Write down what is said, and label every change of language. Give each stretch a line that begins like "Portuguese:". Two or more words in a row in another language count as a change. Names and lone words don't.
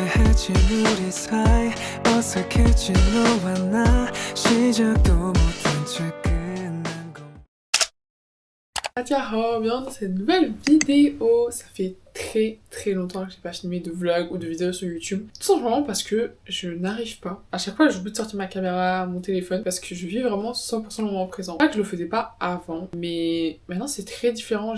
Korean: 익숙해진 우리 사이 어색해진 너와 나 시작도 못한 채 끝난 건
French: Bienvenue dans cette nouvelle vidéo. Ça fait très longtemps que j'ai pas filmé de vlog ou de vidéos sur YouTube. Tout simplement parce que je n'arrive pas. À chaque fois, j'oublie de sortir ma caméra, mon téléphone, parce que je vis vraiment 100% le moment présent. Pas que je le faisais pas avant, mais maintenant c'est très différent.